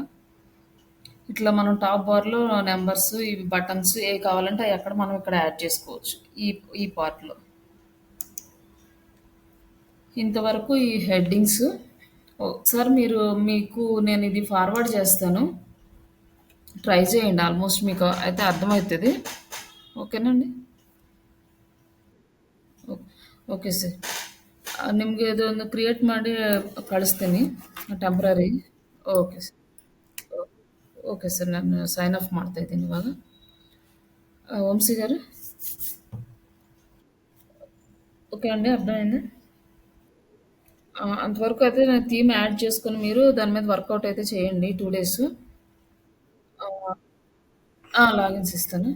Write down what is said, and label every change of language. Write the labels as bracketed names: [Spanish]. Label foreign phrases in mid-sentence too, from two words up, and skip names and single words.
[Telugu] ఇట్లా మనం టాప్ బార్‌లో నంబర్స్, ఇవి బటన్స్ ఏవి కావాలంటే అయి అక్కడ మనం ఇక్కడ యాడ్ చేసుకోవచ్చు. ఈ ఈ పార్ట్‌లో. ఇంతవరకు ఈ హెడ్డింగ్స్. ఒకసారి మీకు నేను ఇది ఫార్వర్డ్ చేస్తాను. ట్రై చేయండి. ఆల్మోస్ట్ మీకు అయితే అర్థమవుతది. [Kannada] ಓಕೆನಂడి? ಓ- ಓಕೆ ಸರ್. ನಿಮಗೆ ಇದೊಂದು ಕ್ರಿಯೇಟ್ ಮಾಡಿ ಕಳಿಸ್ತೀನಿ ಟೆಂಪ್ರರಿ. ಓಕೆ ಸರ್. ಓಕೆ ಸರ್, ನಾನು [English] sign off [Kannada] ಮಾಡ್ತಾ ಇದ್ದೀನಿ ಇವಾಗ. [Telugu] వంశీ గారు. ఓకే అండి, అర్థమైంది. అంతవరకు అయితే నేను థీమ్ యాడ్ చేసుకొని మీరు దాని మీద వర్కౌట్ అయితే చేయండి 2 డేస్. లాగిన్స్ ఇస్తాను.